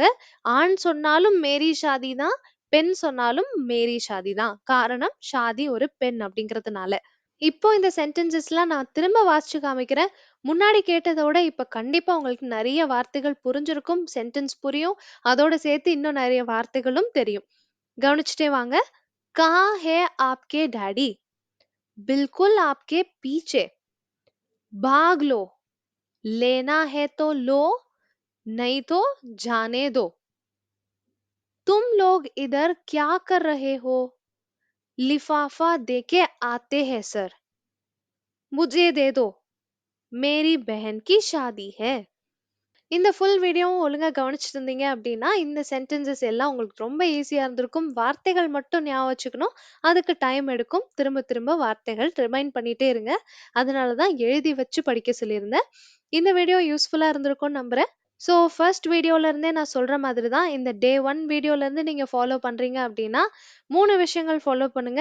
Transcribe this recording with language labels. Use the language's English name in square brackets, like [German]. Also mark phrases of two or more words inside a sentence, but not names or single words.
[Tamil] ஆண் சொன்னாலும் [Hindi] मेरी शादी [Tamil] தான். பெண் சொன்னாலும் [Hindi] मेरी शादी [Tamil] தான். காரணம் ஷாதி ஒரு பெண் அப்படிங்கிறதுனால. இப்போ இந்த சென்டென்சஸ்லாம் நான் திரும்ப வாசிச்சு காமிக்கிறேன். முன்னாடி கேட்டத விட இப்ப கண்டிப்பா உங்களுக்கு நெறைய வார்த்தைகள் புரிஞ்சிருக்கும். சென்டென்ஸ் புரியும். அதோட சேர்த்து இன்னும் நெறைய வார்த்தைகளும் தெரியும். கவனிச்சுட்டே வாங்க. [Hindi] "कहाँ है आपके डैडी? बिल्कुल आपके पीछे. भाग लो. लेना है तो लो, नहीं तो जाने दो. तुम लोग इधर क्या कर रहे हो? लिफाफा देके आते हैं सर. मुझे दे दो. मेरी बहन की शादी है." [Tamil] இந்த ஃபுல் வீடியோவும் ஒழுங்கா கவனிச்சுட்டு இருந்தீங்க அப்படின்னா, இந்த சென்டென்சஸ் எல்லாம் உங்களுக்கு ரொம்ப ஈஸியா இருந்திருக்கும். வார்த்தைகள் மட்டும் ஞாபகம் வச்சுக்கணும். அதுக்கு டைம் எடுக்கும். திரும்ப திரும்ப வார்த்தைகள் ரிமைண்ட் பண்ணிட்டே இருங்க. அதனால தான் எழுதி வச்சு படிக்க சொல்லியிருந்தேன். இந்த வீடியோ யூஸ்ஃபுல்லா இருந்திருக்கும்னு நம்புறேன். [English] so first [Tamil] வீடியோல இருந்தே நான் சொல்ற மாதிரி தான் இந்த டே 1 வீடியோல இருந்து நீங்க ஃபாலோ பண்றீங்க அப்படின்னா, 3 விஷயங்கள் ஃபாலோ பண்ணுங்க.